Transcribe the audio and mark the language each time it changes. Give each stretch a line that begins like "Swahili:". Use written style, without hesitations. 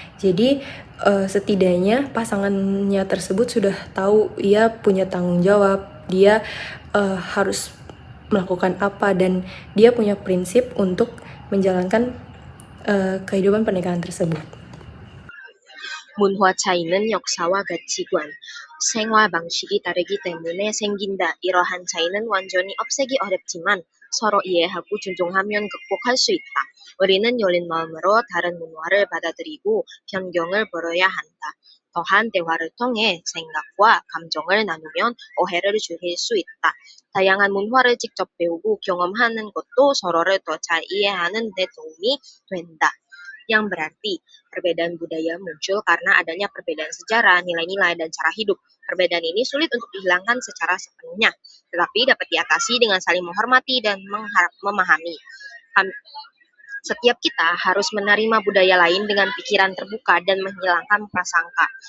Indonesian: Jadi setidaknya pasangannya tersebut sudah tahu ia punya tanggung jawab, dia harus melakukan apa, dan dia punya prinsip untuk menjalankan kehidupan pernikahan tersebut.
Korean: 문화 차이는 역사와 가치관, 생활 방식이 다르기 때문에 생긴다. 이러한 차이는 완전히 없애기 어렵지만 서로 이해하고 존중하면 극복할 수 있다. 우리는 열린 마음으로 다른 문화를 받아들이고 변경을 벌여야 한다. 더한 대화를 통해 생각과 감정을 나누면 오해를 줄일 수 있다. 다양한 문화를 직접 배우고 경험하는 것도 서로를 더 잘 이해하는 데 도움이 된다.
Indonesian: Yang berarti perbedaan budaya muncul karena adanya perbedaan sejarah, nilai-nilai, dan cara hidup. Perbedaan ini sulit untuk dihilangkan secara sepenuhnya, tetapi dapat diatasi dengan saling menghormati dan memahami. Setiap kita harus menerima budaya lain dengan pikiran terbuka dan menghilangkan prasangka.